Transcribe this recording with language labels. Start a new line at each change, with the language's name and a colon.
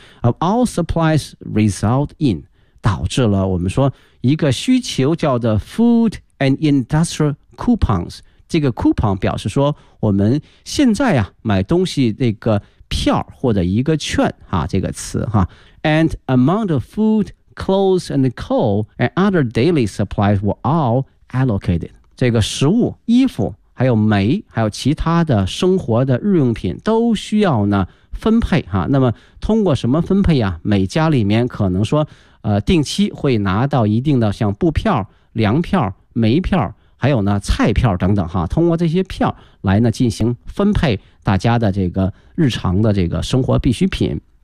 English: Of all supplies result in
Chinese: 导致了我们说一个需求叫做
English: food and industrial coupons
Chinese: 这个 coupon 表示说我们现在啊买东西那个票或者一个券啊这个词哈、啊。
English: And among the food, clothes and coal and other daily supplies were all allocated.
Chinese: 这个食物、衣服还有煤还有其他的生活的日用品都需要呢分配哈、啊。那么通过什么分配啊每家里面可能说定期会拿到一定的像布票、粮票、煤票还有呢菜票等等哈，通过这些票来呢进行分配大家的这个日常的这个生活必需品。